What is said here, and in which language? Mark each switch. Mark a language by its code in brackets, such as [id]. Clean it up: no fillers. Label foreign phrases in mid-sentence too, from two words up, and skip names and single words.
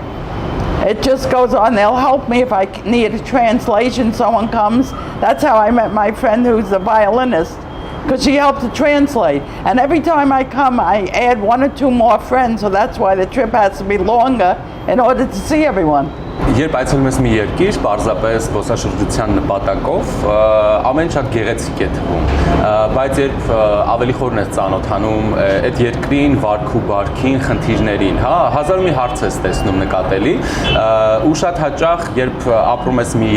[en] It just goes on. They'll help me if I need a translation. Someone comes. That's how I met my friend who's a violinist, because she helped to translate. And every time I come, I add 1 or 2 more friends, so that's why the trip has to be longer in order to see everyone. [hy] Երբ այցելում ես մի երկիր, պարզապես զբոսաշրջության նպատակով, ամեն շատ գեղեցիկ է թվում, բայց երբ ավելի խորն ես ծանոթանում այդ երկրին, վարք ու բարքին, խնդիրներին, հա, հազար ու մի հարց ես տեսնում նկատելի, ու շատ հաճախ, երբ ապրում ես մի